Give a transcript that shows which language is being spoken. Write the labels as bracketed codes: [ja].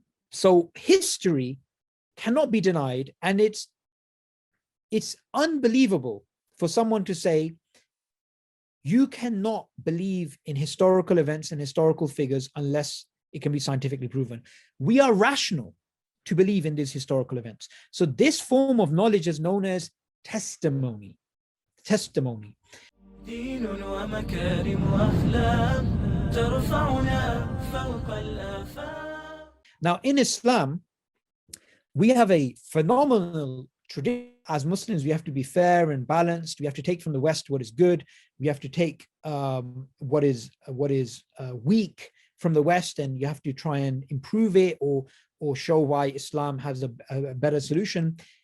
[en] So history cannot be denied, and it's unbelievable for someone to say you cannot believe in historical events and historical figures unless it can be scientifically proven. We are rational to believe in these historical events. So this form of knowledge is known as testimony. Testimony. [ar] دين ومكارم وأخلاق ترفعنا فوق الآفاق. [en] Now, in Islam, we have a phenomenal tradition. As Muslims, we have to be fair and balanced. We have to take from the West what is good. We have to take what is weak from the West and you have to try and improve it or show why Islam has a better solution.